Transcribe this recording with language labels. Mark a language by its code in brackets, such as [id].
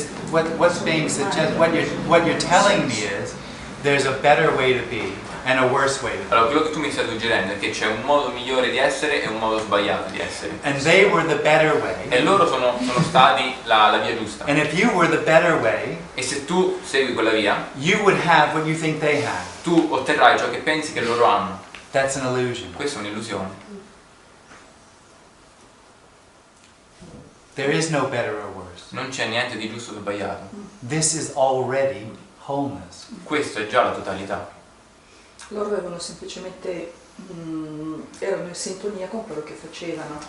[en] What's being suggested, what you're telling me is there's a better way to be and a worse way to be. [it] Allora, quello che tu mi stai suggerendo è che c'è un modo migliore di essere e un modo sbagliato di essere. [en] And they were the better way. [it] E loro sono stati la via giusta. [en] And if you were the better way, [it] e se tu segui quella via, [en] you would have what you think they have. [it] Tu otterrai ciò che pensi che loro hanno. [en] That's an illusion. [it] Questa è un'illusione. [en] There is no better or worse. [it] Non c'è niente di giusto o sbagliato. [en] This is already wholeness. [it] Questo è già la totalità. Loro avevano semplicemente erano in sintonia con quello che facevano.